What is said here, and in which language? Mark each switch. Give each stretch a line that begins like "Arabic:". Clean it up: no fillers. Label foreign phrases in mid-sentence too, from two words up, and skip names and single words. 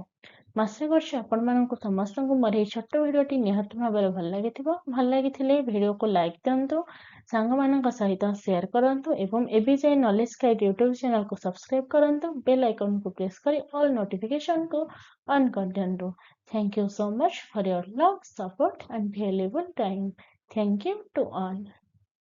Odia: ମୁଁ ଆଶା କରୁଛି ଆପଣମାନଙ୍କୁ ସମସ୍ତଙ୍କୁ ମୋର ଏହି ଛୋଟ ଭିଡ଼ିଓଟି ନିହାତି ଭାବରେ ଭଲ ଲାଗିଥିବ। ଭଲ ଲାଗିଥିଲେ ଭିଡ଼ିଓକୁ ଲାଇକ୍ ଦିଅନ୍ତୁ, ସାଙ୍ଗମାନଙ୍କ ସହିତ ସେୟାର କରନ୍ତୁ ଏବଂ ଏବେ ଯାଏ ନଲେଜ ଗାଇଡ୍ ୟୁଟ୍ୟୁବ ଚ୍ୟାନେଲକୁ ସବସ୍କ୍ରାଇବ କରନ୍ତୁ। ବେଲ୍ ଆଇକନକୁ ପ୍ରେସ୍ କରି ଅଲ୍ ନୋଟିଫିକେସନକୁ ଅନ୍ କରିଦିଅନ୍ତୁ।
English: Thank you so much for your love, support and valuable time. Thank you to all.